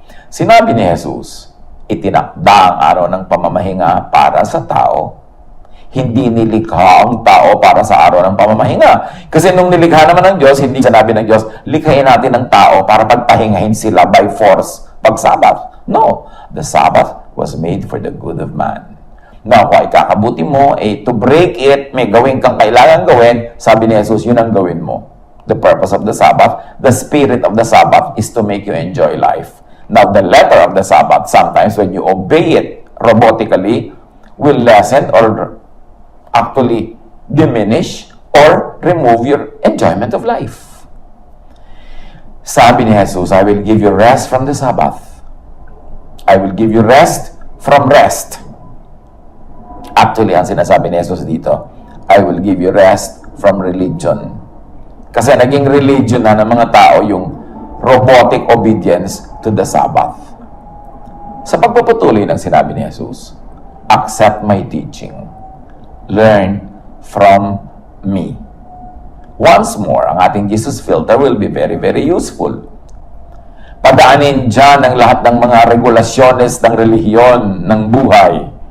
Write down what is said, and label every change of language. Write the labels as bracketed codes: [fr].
[tl] Sinabi ni Jesus, itinakda ang araw ng pamamahinga para sa tao. Hindi nilikha ang tao para sa araw ng pamamahinga. Kasi nung nilikha naman ng Diyos, hindi sinabi ng Diyos, likhain natin ang tao para pagpahingahin sila [en] by force [tl] pag Sabbath. [en] No, the Sabbath was made for the good of man. [tl] Now, kung ikakabuti mo, [en] to break it, [tl] may gawin kang kailangan gawin, sabi ni Jesus, yun ang gawin mo. [en] The purpose of the Sabbath, the spirit of the Sabbath is to make you enjoy life. Now, the letter of the Sabbath, sometimes when you obey it robotically, will lessen or actually diminish or remove your enjoyment of life. [tl] Sabi ni Jesus, [en] I will give you rest from the Sabbath. I will give you rest from rest. Actually, [tl] ang sinasabi ni Jesus dito, [en] I will give you rest from religion. [tl] Kasi naging religion na ng mga tao yung [en] robotic obedience to the Sabbath. [tl] Sa pagpapatuloy ng sinabi ni Jesus, [en] accept my teaching. Learn from me. Once more, [tl] ang ating [en] Jesus filter will be very, very useful. [tl] Padaanin dyan ang lahat ng mga regulasyones ng relihiyon, ng buhay.